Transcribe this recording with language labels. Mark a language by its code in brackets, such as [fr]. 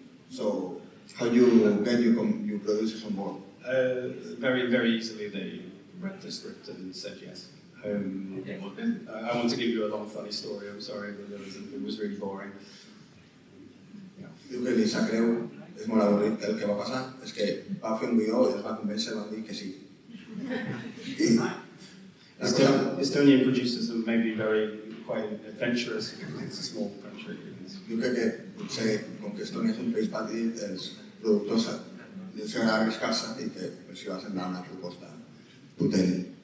[en] So, how you get your producers on board? Very, very easily they read the script and said yes. I want to give you a long funny story, I'm sorry, but it was really boring. [ca] Diu que ni se creu, és molt avorrit, que el que va passar és que va fer un guió i els va convèncer i van dir que sí. [en] Estonian producers are maybe quite adventurous because it's a small country. [ca] Diu que potser, com que Estònia és un país petit, els productors els agrada arriscar-se i que els va semblar una proposta potent.